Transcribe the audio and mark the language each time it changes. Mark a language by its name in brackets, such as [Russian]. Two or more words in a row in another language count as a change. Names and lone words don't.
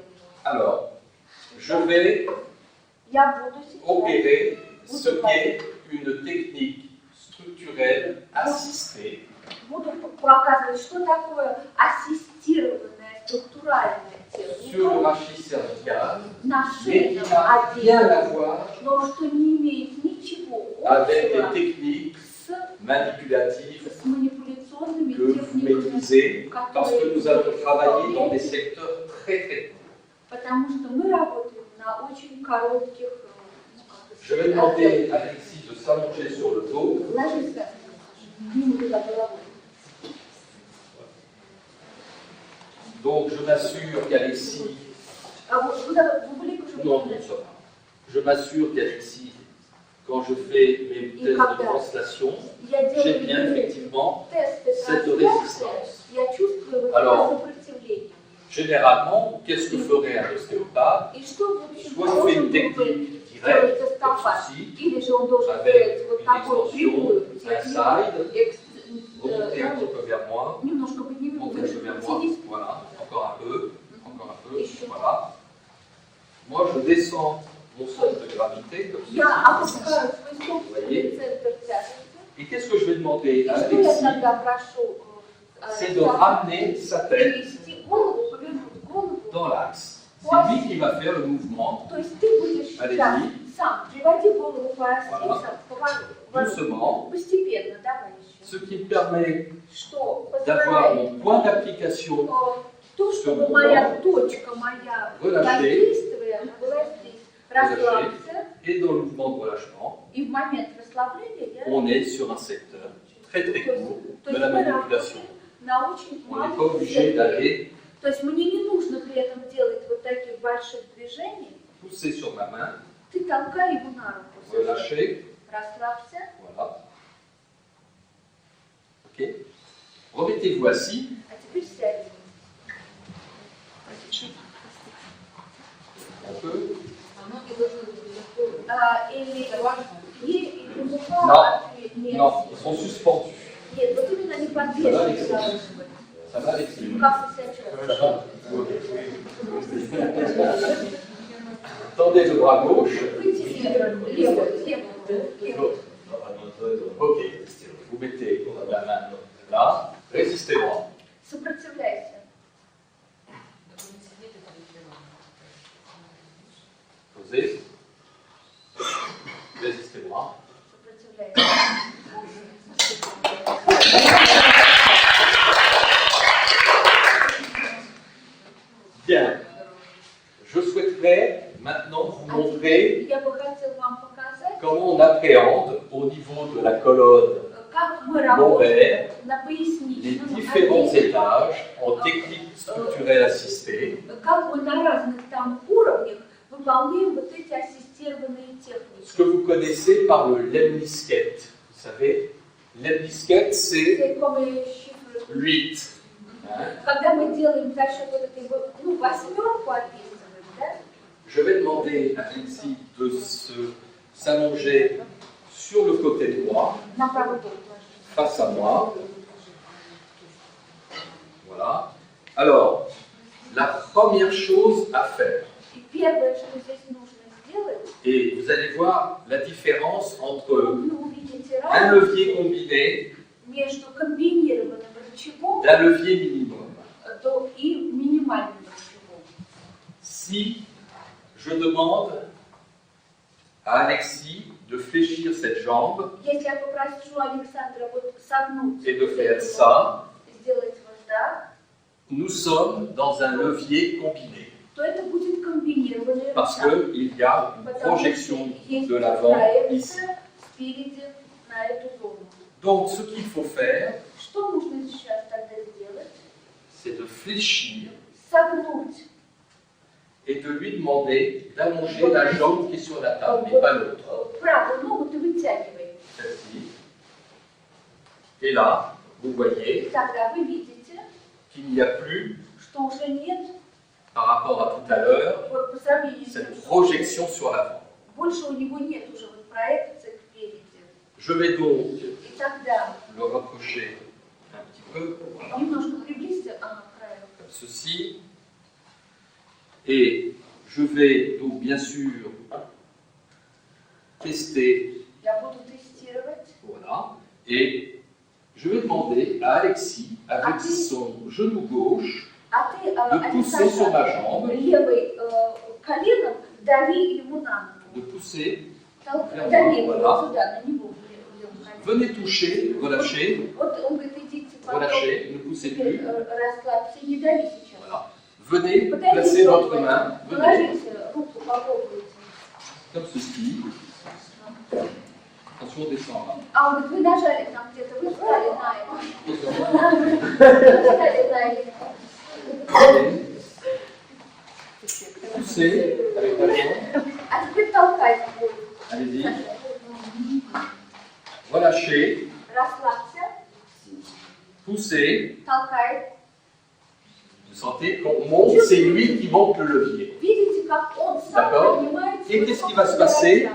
[French] Alors, je vais [Russian] Я буду сейчас [French] opérer ce qu'est une technique structurelle assistée [Russian] буду показывать, что такое ассистированная структуральная [French] sur le [Russian] техника [French] rachis cervical, [Russian] на [French] mais qui [Russian] шейном [French] n'a rien à [Russian] отделе, [French] voir [Russian] но что не имеет ничего [French] avec les [Russian] общего [French] techniques [Russian] с [French] manipulatives [Russian] манипуляционными [French] que vous [Russian] техниками, [French] maîtrisez, parce que nous allons travailler dans des secteurs très très courts. [Russian] потому что мы работаем на очень коротких... [French] Je vais demander à Alexis de s'allonger sur le dos. [Russian] Ложись к нему туда головой. [French] Donc je m'assure qu'Alexis, [Russian] А вы были уже [French] non, non, ça va. Je m'assure qu'Alexis, quand je fais mes tests de translation, [Russian] Я [French] j'ai [Russian] делаю [French] bien effectivement [Russian] тесты [French] cette [Russian] трансляции, [French] résistance. [Russian] я чувствую вот [French] Alors, [Russian] это сопротивление. [French] Généralement, qu'est-ce que ferait un ostéopathe? [Russian] И что, в общем, [French] Soit il fait [Russian] должен [French] une [Russian] был бы [French] technique [Russian] делать [French] directe, comme [Russian] эстафад, [French] ceci, [Russian] или же он должен [French] avec [Russian] делать вот [French] une [Russian] такую [French] extension [Russian] прямую [French] inside, [Russian] технику, [French] remonter un petit peu vers moi, [Russian] немножко поднимем [French] monter un peu [Russian] выше, [French] vers moi, [Russian] потянись. [French] voilà, encore un peu, [Russian] Еще. [French] voilà. Moi, je descends mon centre de gravité, comme [Russian] Я [French] ceci. [Russian] опускаю свой собственный [French] Voyez? [Russian] центр тяжести. [French] Et qu'est-ce que je vais demander [Russian] И [French] à [Russian] что я [French] Alexis? [Russian] тогда прошу [French] C'est de ramener sa tête [Russian] перевести голову, повернуть голову. [French] dans l'axe. C'est lui qui va faire le mouvement, [Russian] То есть ты будешь сейчас [French] Allez-y. [Russian] сам приводи голову по оси, [French] Voilà. [Russian] сам, поворот. [French] doucement, [Russian] Постепенно, давай еще. [French] ce qui me permet [Russian] Что [French] d'avoir [Russian] позволяет [French] mon point d'application [Russian] то, чтобы моя точка, моя [French] Relâché. [Russian] воздействия была здесь. Расслабься, [French] et dans le mouvement de relâchement, [Russian] и в момент расслабления я... [French] on est sur un secteur très très court [Russian] То [French] de [Russian] есть [French] la [Russian] мы [French] manipulation. [Russian] работаем на очень [French] On n'est pas [Russian] маленьком [French] obligé [Russian] секторе. [French] d'aller [Russian] То есть мне не нужно при этом делать вот таких больших движений. [French] pousser sur ma main, [Russian] Ты толкай его на руку. [French] relâcher, [Russian] Расслабься. [French] voilà. Ok. Remettez-vous assis. [Russian] А теперь сядь. [French] On peut. [Russian] Или мука, [French] Non, non, ils sont suspendus. [Russian] Нет, вот именно они [French] Ça va, [Russian] подвешены [French] Alexis? [Russian] должны быть. [French] Ça va, Alexis? [Russian] Как вы себя чувствуете? [French] Ça va? Tendez le bras gauche. [Russian] Вытяните левую. [French] Ok. Vous mettez la main là. Résistez-moi. [Russian] Сопротивляйся. [French] Posez. Résistez-moi. [Russian] Сопротивляйся. [French] Bien. Je souhaiterais maintenant vous montrer [Russian] Я бы хотел вам показать, [French] comment on appréhende au niveau de la colonne [Russian] как мы работаем [French] lombaire [Russian] на [French] les [Russian] поясничном [French] différents [Russian] отделе, [French] étages en technique structurelle assistée [Russian] как мы на разных там уровнях выполняем вот эти ассистированные [French] ce que [Russian] техники. [French] vous connaissez par le lemniscate. Vous savez, lemniscate c'est C'est comme chiffre. 8. Hein? [Russian] Когда мы делаем за счет вот этой восьмерку описываем, да? [French] Je vais demander à Alexis de s'allonger sur le côté droit, [Russian] На правый бок. [French] face à moi. Voilà. Alors, la première chose à faire, [Russian] И первое, что здесь нужно сделать, [French] et vous allez voir la différence entre [Russian] вы увидите [French] un [Russian] разницу [French] levier combiné [Russian] между комбинированным рычагом [French] d'un levier minimum. [Russian] и минимальным рычагом. [French] Si je demande à Alexis de fléchir cette jambe [Russian] Если я попрошу Александра вот согнуть [French] et de faire [Russian] эту [French] ça, [Russian] ногу, сделать вот так, [French] nous sommes dans un levier combiné. [Russian] то это будет комбинированный [French] Parce [Russian] рычаг. [French] qu'il y a une [Russian] Потому [French] projection [Russian] что есть [French] de l'avant ici. [Russian] проекция спереди на эту зону. [French] Donc, ce qu'il faut faire, [Russian] Что нужно сейчас тогда сделать? [French] c'est de fléchir [Russian] Согнуть [French] et de lui demander d'allonger la jambe qui est sur la table, mais pas l'autre. [Russian] правую ногу, ты вытягивай. [French] Celle-ci. Et là, vous voyez [Russian] И тогда вы видите, [French] qu'il n'y a plus, [Russian] что уже нет, [French] par rapport à tout à l'heure, [Russian] вот по сравнению с [French] cette [Russian] тем, что [French] projection sur l'avant. [Russian] больше у него нет уже вот проекции впереди. [French] Je vais donc [Russian] И тогда [French] le rapprocher un petit peu, voilà, [Russian] немножко приблизься к краю. [French] comme ceci. Et je vais donc bien sûr tester, [Russian] Я буду тестировать. [French] voilà, et je vais demander à Alexis, avec son genou gauche, [Russian] А ты, [French] de pousser sur ma jambe, [Russian] левой коленом дави ему на [French] de [Russian] ногу. [French] pousser, [Russian] Дави его [French] Voilà. [Russian] сюда, на него. левым коленом. [French] venez toucher, relâchez, [Russian] Вот он говорит, идите потом. [French] relâchez, ne poussez [Russian] Теперь [French] plus, [Russian] расслабься, не дави сейчас. [French] voilà. Venez [Russian] Подойдите, [French] placer votre main, venez, [Russian] положите руку, попробуйте. [French] comme ceci. Attention, on descend là. [Russian] А он говорит, вы нажали там где-то, вы встали на это. Вы встали на это. [French] Venez. Poussez avec la jambe, [Russian] А теперь толкайте. [French] allez-y. Relâchez, [Russian] Расслабься, [French] poussez. [Russian] толкай. [French] Vous sentez qu'on monte, c'est lui qui monte le levier. [Russian] Видите, как он сам [French] D'accord. [Russian] поднимается. [French] Et qu'est-ce qui va se passer?